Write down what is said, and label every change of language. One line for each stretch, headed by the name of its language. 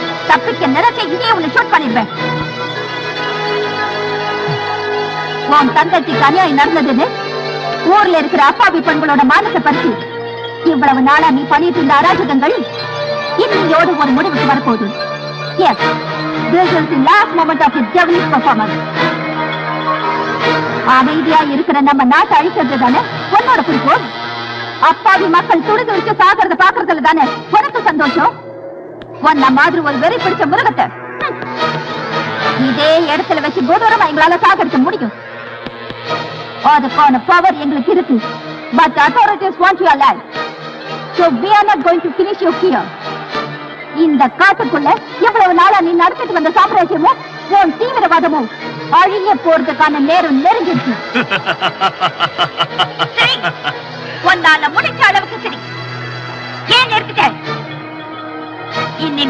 Tamil: தப்பிக்க நிறத்தை இங்கே உன்னை ஷூட் பண்ணிருப்பேன். உன் தங்கச்சிக்கு அநியாயம் நடந்ததுன்னு ஊர்ல இருக்கிற அப்பாவி பெண்களோட மானத்தை பறிச்சு இவ்வளவு நாளா நீ பண்ணிட்டு இருந்த அராஜகங்கள் இன்னையோடு ஒரு முடிவுக்கு வரப்போகுது.
English: Yes, this is the last moment of your devilish performance.
Tamil: அமைதியா இருக்கிற நம்ம நாட்டை அழிக்கிறது தானே உன்னோட குறிக்கோள். அப்பாவி மக்கள் துடிது வச்சு சாகிறத பாக்குறதுல தானே உனக்கு சந்தோஷம். உன்ன மாதிரி ஒரு வெறி பிடிச்ச மிருகத்தை இதே இடத்துல வச்சு கொடூரமா எங்களால சாகடிக்க முடியும். அதுக்கான பவர் எங்களுக்கு இருக்கு.
English: But the authorities want you alive. So we are not going to finish you here.
Tamil: இந்த காட்டுக்குள்ள எவ்வளவு நாளா நீ நடத்திட்டு வந்த சாம்ராஜ்யமும் உன் தீவிரவாதமும் அழிய போறதுக்கான நேரம் நெருங்கிடுச்சு. சரி, உன்னால முடிச்ச அளவுக்கு சரி. ஏன் நிறுத்திட்ட? இனிமே